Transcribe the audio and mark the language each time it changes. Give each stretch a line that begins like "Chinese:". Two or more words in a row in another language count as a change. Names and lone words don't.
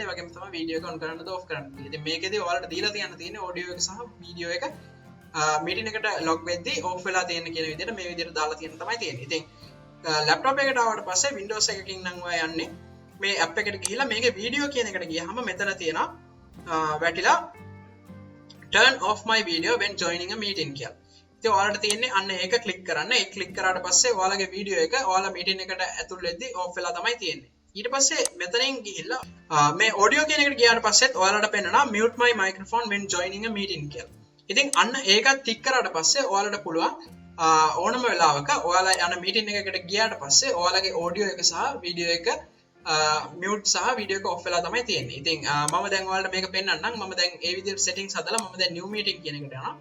Sinhala: ඒ වගේම තමයි video එක on කරන්නද off කරන්නද කියලා. ඉතින් මේකෙදී ඔයාලට දීලා තියෙන්නේ audio එක සහ video එක meeting එකට log වෙද්දී off වෙලා තියෙන කියන විදිහට මේ විදිහට දාලා තියෙන තමයි තියෙන්නේ. ඉතින් ලැප්ටොප් එකට ආවට පස්සේ Windows එකකින් නම් ඔයා යන්නේ මේ app එකට ගිහිල්ලා මේකේ වීඩියෝ කියන එකට ගියාම මෙතන තියෙනවා වැටිලා
English: turn off my video when joining a meeting
Sinhala: කියලා. ඉතින් ඔයාලට තියෙන්නේ අන්න ඒක ක්ලික් කරන්න. ඒක ක්ලික් කරාට පස්සේ ඔයාලගේ වීඩියෝ එක ඔයාලා මීටින් එකට ඇතුල් වෙද්දී ඔෆ් වෙලා තමයි තියෙන්නේ. ඊට පස්සේ මෙතනින් ගිහිල්ලා මේ ඔඩියෝ කියන එකට ගියාට පස්සෙත් ඔයාලට පෙන්නනවා
English: mute my microphone when joining a meeting
Sinhala: කියලා. ඉතින් අන්න ඒකත් ටික් කරාට පස්සේ ඔයාලට පුළුවන් ඕනම වෙලාවක ඔයාලා යන මීටින් එකකට ගියාට පස්සේ ඔයාලගේ ඔඩියෝ එක සහ වීඩියෝ එක මියුට් සහ වීඩියෝ එක ඔෆ් වෙලා තමයි තියෙන්නේ. ඉතින් මම දැන් ඔයාලට මේක පෙන්නන්නම්. මම දැන් ඒ විදිහට settings හදලා මම දැන්
English: new meeting
Sinhala: කියන එකට යනවා.